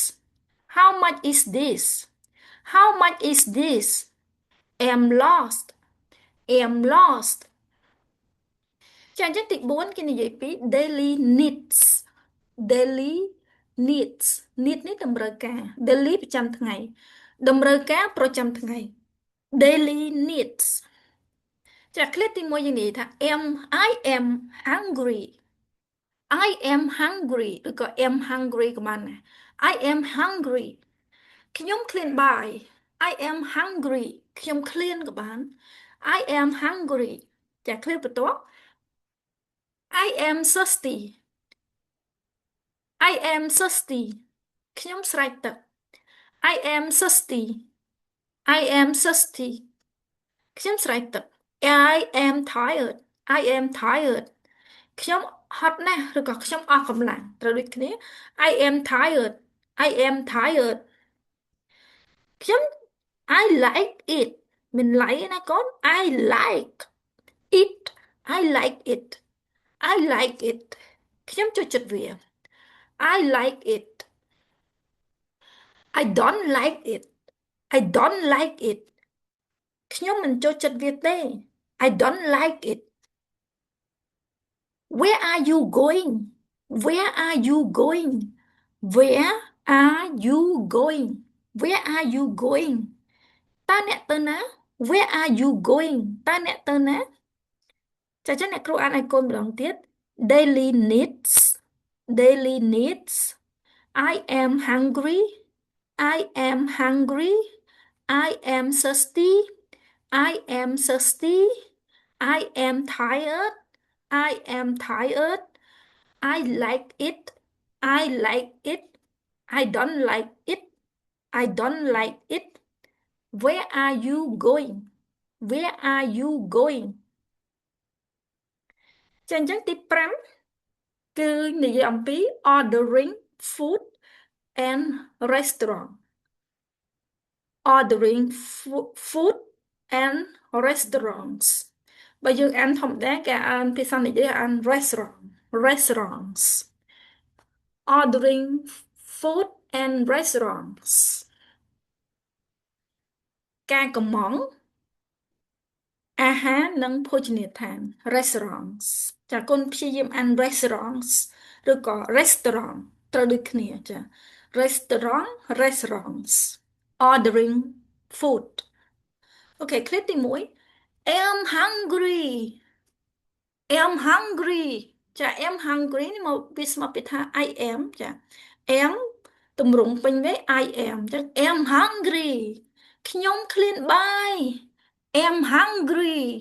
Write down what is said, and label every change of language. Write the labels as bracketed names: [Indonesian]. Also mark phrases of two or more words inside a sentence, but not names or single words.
[English] how much is this how much is this am lost am lost [Khmer] ចាអញ្ចឹងទី4គេនិយាយពី [English] daily needs daily needs need [Khmer] នេះតម្រូវការ [English] daily [Khmer] ប្រចាំថ្ងៃតម្រូវការប្រ [English] ចាំថ្ងៃ daily needs [Khmer] ចាឃ្លាទី1យើងនិយាយថា [English] I am hungry I am hungry ឬក៏ am hungry [Khmer] ក៏បានដែរ [English] I am hungry [Khmer] ខ្ញុំឃ្លានបាយ [English] I am hungry [Khmer] ខ្ញុំឃ្លានក៏បាន [English] I am hungry [Khmer] ចាឃ្លាបន្ទាប់ [English] I am thirsty I am thirsty [Khmer] ខ្ញុំស្រេកទឹក [English] I am thirsty I am thirsty [Khmer] ខ្ញុំស្រេក [English] ទឹក I am tired I am tired [Khmer] ខ្ញុំហត់ណាស់ឬក៏ខ្ញុំអស់កម្លាំងត្រូវដូចគ្នា [English] I am tired I am tired ខ្ញុំ I like it [Khmer] មិន like ណាកូន [English] I like it I like it I like it [Khmer] ខ្ញុំចូលចិត្តវា [English] I like it I don't like it I don't like it [Khmer] ខ្ញុំមិនចូលចិត្តវាទេ [English] I don't like it Where are you going Where are you going Where are you going Where are you going [Khmer] តើអ្នកទៅណា [English] Where are you going [Khmer] តើអ្នកទៅណាចាចឹងអ្នកគ្រូអានឲ្យកូនម្ដងទៀត [English] daily needs daily needs I am hungry I am hungry I am thirsty I am thirsty I am tired I am tired I like it I like it I don't like it I don't like it Where are you going Where are you going [Khmer] ចាអញ្ចឹងទី5គឺនិយាយអំពី [English] ordering food and restaurant ordering food and restaurants [Khmer] បើយើងអានធម្មតាគេអានភាសានិយាយអាន [English] restaurants ordering food and restaurants [Khmer] ការកម្មង់អាហារនិងភោជនីយដ្ឋាន restaurants ចាគុណព្យាយា មអាន restaurants ឬក៏ restaurant ត្រូវដូចគ្នាចា [English] restaurants ordering food [Khmer] អូខេឃ្លាទី1 [English] am hungry am hungry [Khmer] ចា [English] am hungry [Khmer] នេះមកវាស្មើពីថា [English] I am [Khmer] ចា am ទម្រង់ពេញវេ [English] I am [Khmer] ចឹង [English] am hungry [Khmer] ខ្ញុំឃ្លានបាយ [English] am hungry